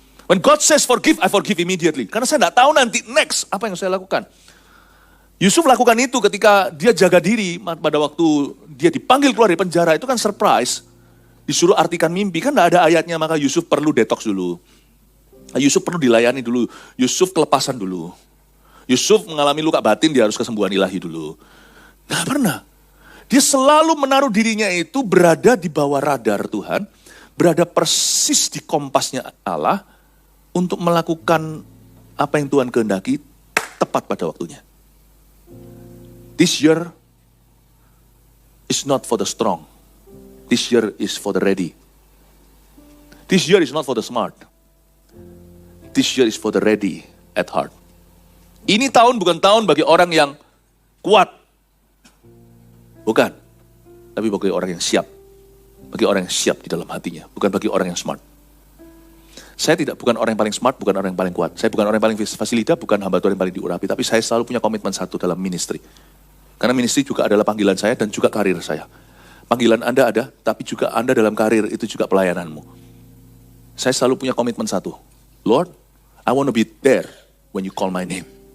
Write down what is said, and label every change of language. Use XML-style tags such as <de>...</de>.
<en>When God says forgive, I forgive immediately.</en> <id>Karena saya tidak tahu nanti next apa yang saya lakukan. Yusuf lakukan itu ketika dia jaga diri pada waktu dia dipanggil keluar dari penjara. Itu kan surprise. Disuruh artikan mimpi. Kan tidak ada ayatnya, maka Yusuf perlu detox dulu. Yusuf perlu dilayani dulu. Yusuf kelepasan dulu. Yusuf mengalami luka batin, dia harus kesembuhan ilahi dulu. Nggak pernah. Dia selalu menaruh dirinya itu berada di bawah radar Tuhan. Berada persis di kompasnya Allah. Untuk melakukan apa yang Tuhan kehendaki tepat pada waktunya.</id> <en>This year is not for the strong. This year is for the ready. This year is not for the smart. This year is for the ready at heart.</en> <id>Ini tahun bukan tahun bagi orang yang kuat. Bukan. Tapi bagi orang yang siap. Bagi orang yang siap di dalam hatinya. Bukan bagi orang yang smart. Saya bukan orang yang paling smart, bukan orang yang paling kuat. Saya bukan orang yang paling fasilita, bukan hamba Tuhan yang paling diurapi. Tapi saya selalu punya komitmen satu dalam ministry. Karena ministry juga adalah panggilan saya dan juga karir saya. Panggilan Anda ada, tapi juga Anda dalam karir itu juga pelayananmu. Saya selalu punya komitmen satu.</id> <en>Lord, I want to be there when you call my name.</en>